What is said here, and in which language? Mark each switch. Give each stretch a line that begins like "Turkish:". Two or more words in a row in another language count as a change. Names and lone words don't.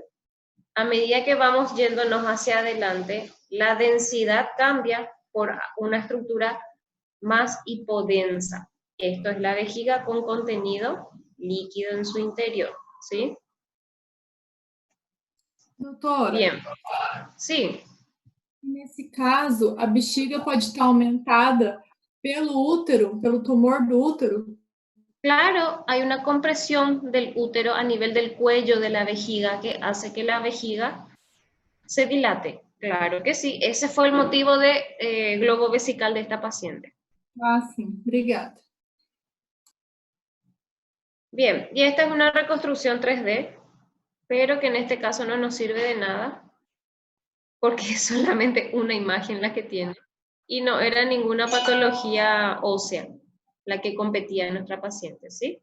Spanish: A medida que vamos yéndonos hacia adelante, la densidad cambia por una estructura más hipodensa. Esto es la vejiga con contenido líquido en su interior, ¿sí?
Portuguese: Doutora,
Spanish: Bien,
Portuguese: sim. nesse caso, a bexiga pode estar aumentada pelo útero, pelo tumor do útero?
Spanish: Claro, hay una compresión del útero a nivel del cuello de la vejiga que hace que la vejiga se dilate. Claro que sí, ese fue el motivo de globo vesical de esta paciente.
Portuguese: Ah, sim. Obrigada.
Spanish: Bien, y esta es una reconstrucción 3D, pero que en este caso no nos sirve de nada, porque es solamente una imagen la que tiene. Y no era ninguna patología ósea la que competía en nuestra paciente, ¿sí?